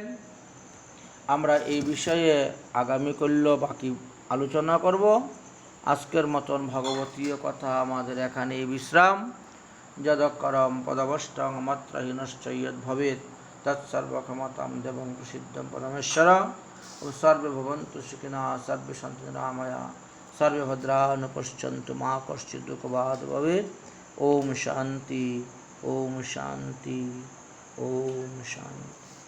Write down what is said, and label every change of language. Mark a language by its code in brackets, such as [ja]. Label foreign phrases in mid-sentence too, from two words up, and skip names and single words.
[bn] আমরা এই বিষয়ে আগামীকাল বাকি আলোচনা করব। আজকের মতন ভগবতীয় কথা আমাদের এখানে বিশ্রাম। [sa] যদক্ষরম পদবষ্টং মাত্রহীনশ্চ যদ্ভবেৎ তৎসর্বক্ষমতাং দেবং প্রসিদ্ধং পরমেশ্বর। সর্বে ভবন্তু সুখিনঃ, সর্বে সন্তু নিরাময়া, সর্বে ভদ্রাণি পশ্যন্তু, মা কশ্চিৎ দুঃখভাগ্ ভবেৎ। ওম শান্তি, ওম শান্তি, ওম শান্তি।